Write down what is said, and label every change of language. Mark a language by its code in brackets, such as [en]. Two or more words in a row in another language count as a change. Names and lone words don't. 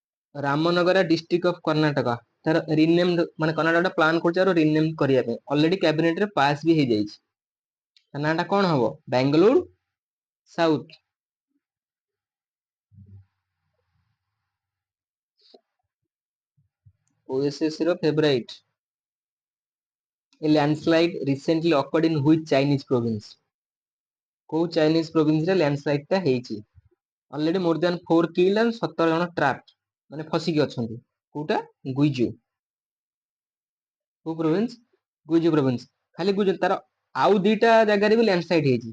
[en] Ramanagara district of Karnataka [or] ତାର ରିନେମ୍ଡ ମାନେ କର୍ଣ୍ଣାଟକ ପ୍ଲାନ୍ କରୁଛି ଆର ରିନେମ୍ କରିବା ପାଇଁ [en] already cabinet [or] ରେ ପାସ୍ ବି ହେଇଯାଇଛି। ତା ନାଁଟା କଣ ହବ? ବାଙ୍ଗାଲୋର ସାଉଥ। ଓଏସଏସ ର ଫେଭରାଇଟ। [en] A landslide recently occurred in which Chinese province? [or] କୋଉ [en] Chinese province [or] ରେ ଲ୍ୟାଣ୍ଡସ୍ଲାଇଡ ଟା ହେଇଛି? [en] already more than 4 kill and 17 [or] ଜଣ ଟ୍ରାପ୍ ମାନେ ଫସିକି ଅଛନ୍ତି। କୋଉଟା? ଗୁଇଜୁ। କୋଉ ପ୍ରୋଭିନ୍ସ? ଗୁଇଜୁ ପ୍ରୋଭିନ୍ସ। ଖାଲି ଗୁଇଜୁ ତାର ଆଉ ଦିଟା ଜାଗାରେ ବି ଲ୍ୟାଣ୍ଡସ୍ଲାଇଡ ହେଇଛି।